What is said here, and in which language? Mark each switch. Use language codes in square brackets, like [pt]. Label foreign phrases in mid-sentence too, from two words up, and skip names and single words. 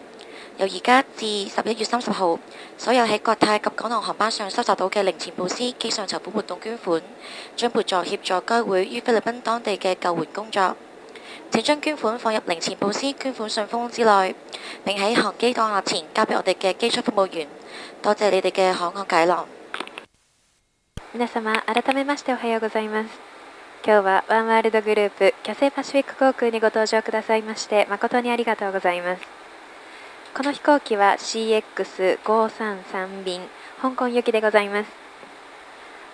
[yue] 由而家至11月30號，所有喺國泰及港航航班上收集到嘅零錢布施機上籌款活動捐款，將撥助協助該會於菲律賓當地嘅救援工作。請將捐款放入零錢布施捐款信封之內，並喺航機降落前交俾我哋嘅機艙服務員。多謝你哋嘅慷慨解囊。 [ja] 皆様、改めましておはようございます。今日はワンワールドグループキャセイパシフィック航空にご搭乗くださいまして誠にありがとうございます。この飛行機は CX533 便香港行きでございます。